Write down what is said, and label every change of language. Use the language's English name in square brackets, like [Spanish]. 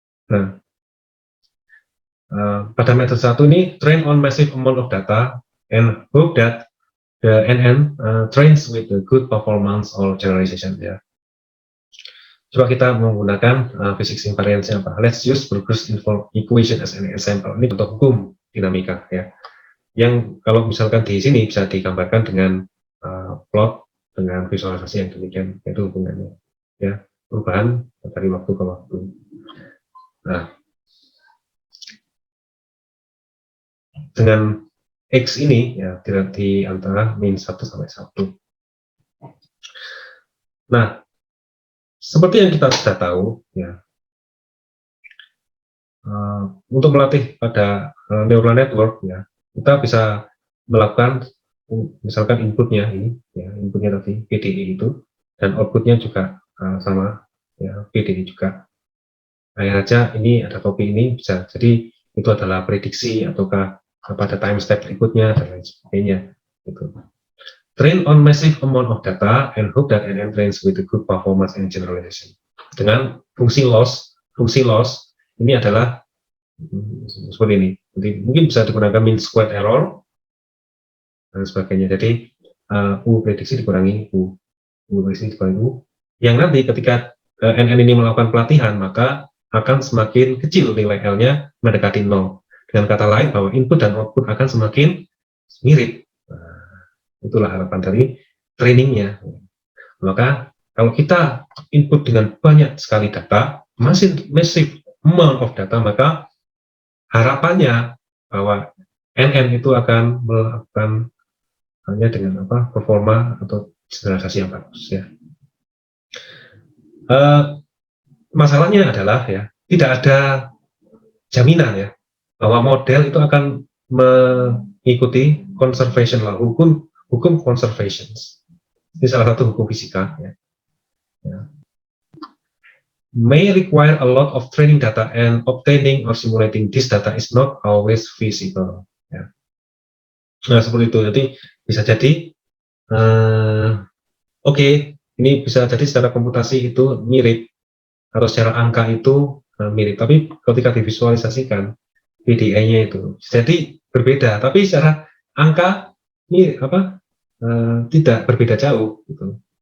[Indonesian] Nah, pada metode 1 ini [English] train on massive amount of data and hope that the NN trains with the good performance or generalization ya. [Indonesian] Coba kita menggunakan physics invariance apa? [English] Let's use Burger's equation as an example. [Indonesian] Ini contoh hukum dinamika ya. Yang kalau misalkan di sini bisa digambarkan dengan plot dengan visualisasi yang demikian, itu hubungannya ya, perubahan dari waktu ke waktu. Nah, dengan X ini ya di antara min 1 sampai 1. Nah, seperti yang kita sudah tahu ya, untuk melatih pada neural network ya, kita bisa melakukan misalkan inputnya ini ya, inputnya tadi PDE itu, dan outputnya juga sama ya, PDE juga. Hanya saja ini ada copy ini bisa jadi itu adalah prediksi ataukah pada time step berikutnya dan lain sebagainya gitu. [English] Train on massive amount of data and hope that NN trains with a good performance and generalization. [Indonesian] Dengan fungsi loss ini adalah seperti ini. Jadi mungkin bisa digunakan mean squared error dan sebagainya. Jadi U prediksi dikurangi U prediksi dikurangi U. Yang nanti ketika NN ini melakukan pelatihan, maka akan semakin kecil nilai L-nya mendekati 0. Dengan kata lain bahwa input dan output akan semakin mirip. Itulah harapan dari trainingnya. Maka kalau kita input dengan banyak sekali data, [English] massive amount of data, [Indonesian] maka harapannya bahwa NN itu akan melakukan hanya dengan performa atau generalisasi yang bagus ya. Masalahnya adalah ya, tidak ada jaminan ya bahwa model itu akan mengikuti conservation law, hukum conservation. Ini salah satu hukum fisika ya. [English] May require a lot of training data and obtaining or simulating this data is not always feasible ya. [Indonesian] Nah, seperti itu. Jadi bisa jadi oke, ini bisa jadi secara komputasi itu mirip atau secara angka itu mirip, tapi ketika divisualisasikan PDE-nya itu jadi berbeda, tapi secara angka ini tidak berbeda jauh gitu.